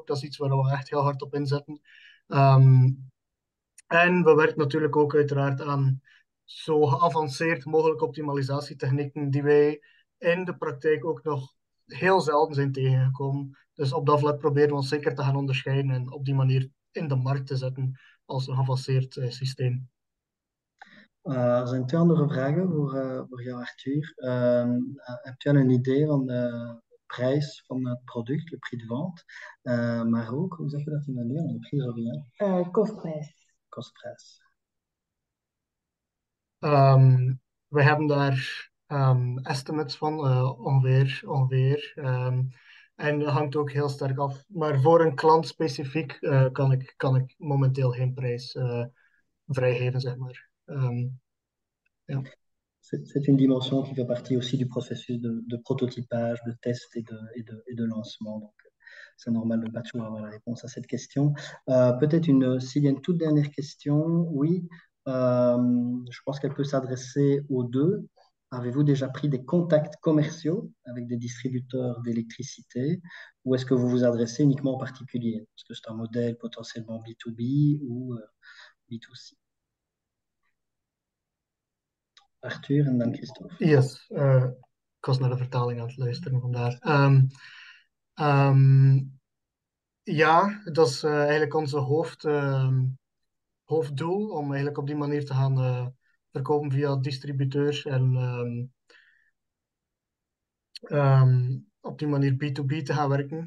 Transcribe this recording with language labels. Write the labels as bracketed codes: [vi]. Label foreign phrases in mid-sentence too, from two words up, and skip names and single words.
[nl] Dat is iets waar we echt heel hard op inzetten. En we werken natuurlijk ook uiteraard aan zo geavanceerd mogelijke optimalisatietechnieken die wij in de praktijk ook nog heel zelden zijn tegengekomen. Dus op dat vlak proberen we ons zeker te gaan onderscheiden en op die manier in de markt te zetten als een geavanceerd systeem. Er zijn twee andere vragen voor jou, Arthur. Heb je al een idee van de prijs van het product, [fr] le prix de vente? [nl] Maar ook, hoe zeg je dat in het Nederlands? [fr] Le prix revient? [nl] Kostprijs. Kostprijs. We hebben daar estimates van, ongeveer. En dat hangt ook heel sterk af. Maar voor een klant specifiek kan ik momenteel geen prijs vrijgeven, zeg maar. Ja. [fr] C'est une dimension qui fait partie aussi du processus de prototypage, de test et de lancement. Donc, c'est normal de ne pas toujours avoir la réponse à cette question. Peut-être s'il y a une toute dernière question, oui. Je pense qu'elle peut s'adresser aux deux. Avez-vous déjà pris des contacts commerciaux avec des distributeurs d'électricité ou est-ce que vous vous adressez uniquement aux particuliers? Est-ce que c'est un modèle potentiellement B2B ou B2C? [nl] Arthur en dan Christophe. Yes, ik was naar de vertaling aan het luisteren vandaar. Ja, dat is eigenlijk onze hoofddoel, om eigenlijk op die manier te gaan verkopen via distributeurs en op die manier B2B te gaan werken.